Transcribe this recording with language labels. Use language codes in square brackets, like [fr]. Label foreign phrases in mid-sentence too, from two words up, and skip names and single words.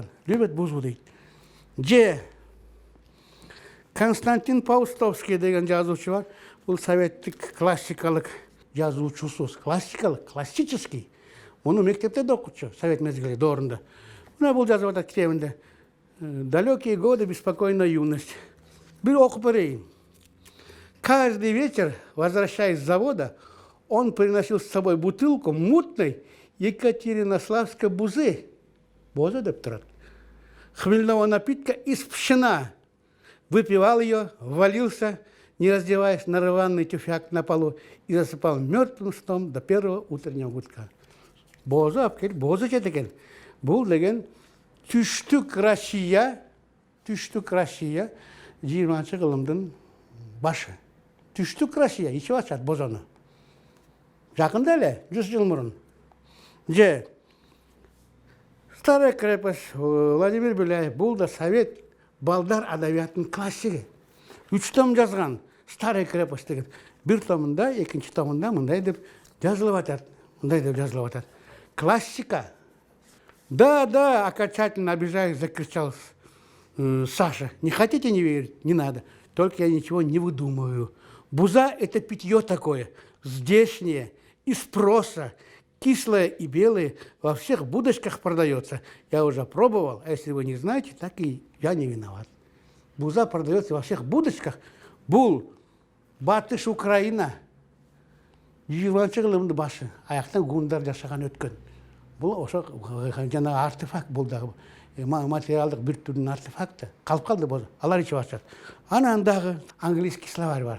[ru] Любят бузу дейт. [ky] Же Константин Паустовский деген жазуучу бар. Бул советтик классикалык жазуучусу, классический. Муну мектепте да окутчу, совет мезгили доорунда. Мына бул жазып атат китебинде. [ru] Далекие годы, беспокойная юность. [ky] Бир окуп берейин. [ru] Каждый вечер, возвращаясь с завода, он приносил с собой бутылку мутной Екатеринославской бузы. [ky] Боза деп турат. [ru] Хмельного напитка из пшена. Выпивал ее, ввалился, не раздеваясь, на рваный тюфяк на полу и засыпал мертвым сном до первого утреннего гудка. [ky] Боза экен. Бул деген түштүк Россия 20-кылымдын башы. Түштүк Россия ичип ачат бозону. Жакында эле, 100 жыл мурун. Же Старая крепость, Владимир Беляев, бул да совет балдар адабиятынын классиги. 3 том жазган Старая крепость деген. Бир томунда, экинчи томунда мындай деп жазылып атат. Классика. [ru] Да, окончательно обижаясь, закричал Саша. Не хотите не верить? Не надо. Только я ничего не выдумываю. Буза – это питье такое, здешнее, из проса, кислое и белое, во всех будочках продается. Я уже пробовал, а если вы не знаете, так и я не виноват. Буза продается во всех будочках. [ky] Бул, Батыш, Украина. 20-кылымдын башы, аяктан гундар жашаган өткөн. Бул ошо жана артефакт бул дагы материалдык бир түрдүн артефакты. Калып калды бул. Алар ичип ачат. Анан дагы [ru] английский словарь [ky] бар.